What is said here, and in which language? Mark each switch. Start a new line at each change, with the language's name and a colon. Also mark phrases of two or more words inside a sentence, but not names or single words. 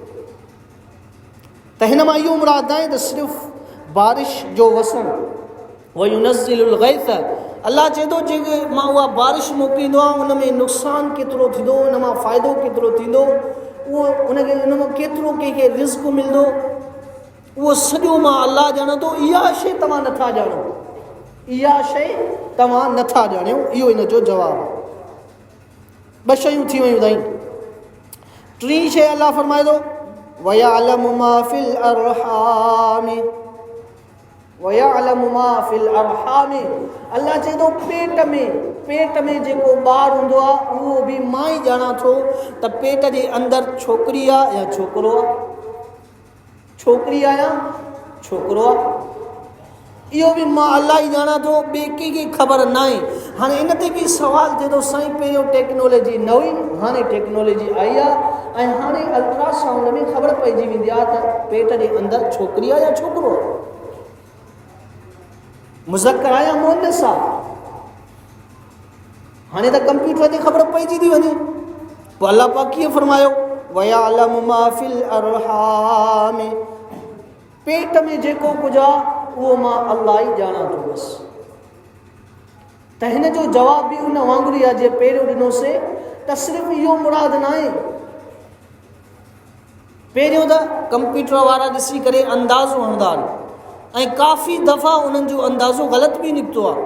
Sindhi: त हिन मां इहो मुराद आहे त सिर्फ़ु बारिश जो वसणु,
Arabic: وينزل الغيث,
Sindhi: अल्लाह चए थो जेके मां उहा बारिश मोकिलींदो आहियां उन में नुक़सानु केतिरो थींदो, उन मां फ़ाइदो केतिरो थींदो, उहो उनखे उन मां केतिरो कंहिंखे रिज़्क़ मिलंदो, उहो सॼो मां अल्लाह ॼाणा थो। इहा शइ तव्हां नथा ॼाणो, इहा शइ तव्हां नथा ॼाणियो। इहो इन जो जवाबु। 2 शयूं थी वियूं अथई। 3 शइ अल्लाह फरमाए थो
Arabic: ويعلم ما في الأرحام، ويعلم ما في الأرحام.
Sindhi: अल्लाह चए थो पेट में जेको ॿारु हूंदो आहे उहो बि मां ई ॼाणा थो त पेट जे अंदरि छोकिरी आहे या छोकिरो आहे, छोकिरी आहे या छोकिरो आहे। इहो बि मां अल्लाह ई ॼाणा थो, ॿिए कंहिंखे ख़बर न आहे। हाणे इन ते बि सुवालु थिए थो साईं पहिरियों टेक्नोलॉजी न हुई, हाणे टेक्नोलॉजी आई आहे ऐं हाणे अल्ट्रासाउंड में ख़बर पइजी वेंदी आहे त पेट जे अंदरि छोकिरी आहे या छोकिरो आहे, मुज़क्कर आहे या मुअन्नस आहे। हाणे त कंप्यूटर ते ख़बर पइजी थी वञे। पोइ अल्लाह पाक कीअं फरमायो
Arabic: ويعلم ما في الأرحام,
Sindhi: पेट में जेको कुझु आहे उहो मां अल्लाह ई ॼाणा थो बसि। त हिन जो जवाब बि उन वांगुरु ई आहे जीअं पहिरियों ॾिनोसीं त सिर्फ़ु इहो मुराद न आहे। पहिरियों त कंप्यूटर वारा ॾिसी करे अंदाज़ो हणंदा आहिनि ऐं काफ़ी दफ़ा उन्हनि जो अंदाज़ो ग़लति बि निकितो आहे।